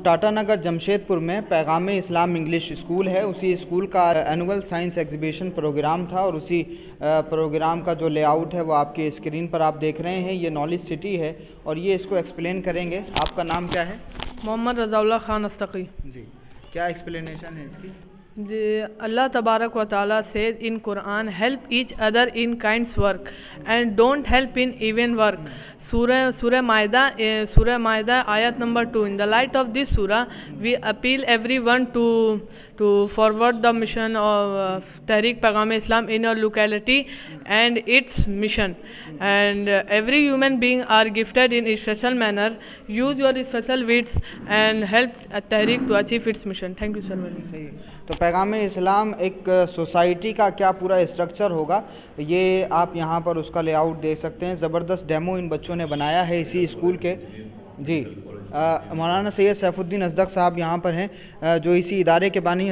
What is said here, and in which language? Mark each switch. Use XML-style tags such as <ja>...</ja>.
<ur>ٹاٹا نگر جمشید پور میں پیغام اسلام انگلش اسکول ہے. اسی اسکول کا اینول سائنس ایگزیبیشن پروگرام تھا اور اسی پروگرام کا جو لے آؤٹ ہے وہ آپ کے اسکرین پر آپ دیکھ رہے ہیں. یہ نالج سٹی ہے اور یہ اس کو ایکسپلین کریں گے. آپ کا نام کیا ہے؟ محمد رضا اللہ خان استقی. جی, کیا ایکسپلینیشن ہے اس کی؟</ur> <en>Allah Tabarak wa Ta'ala says in Quran, help each other in kind's work and don't help in even work. Surah Maida ayat number 2. In the light of this surah, we appeal everyone to forward the mission of Tehreek Paigam-e-Islam in your locality and its mission. And every human being are gifted in a special manner. Use your special wits and help Tehreek to achieve its mission. Thank you, sir.</en> <ur>تو پیغام اسلام ایک society کا کیا پورا structure ہوگا یہ آپ یہاں پر اس کا لے آؤٹ دیکھ سکتے ہیں. زبردست ڈیمو ان بچوں نے بنایا ہے اسی اسکول کے. جی, مولانا سید سیف الدین ازدق صاحب یہاں پر ہیں جو اسی ادارے کے بانی.</ur>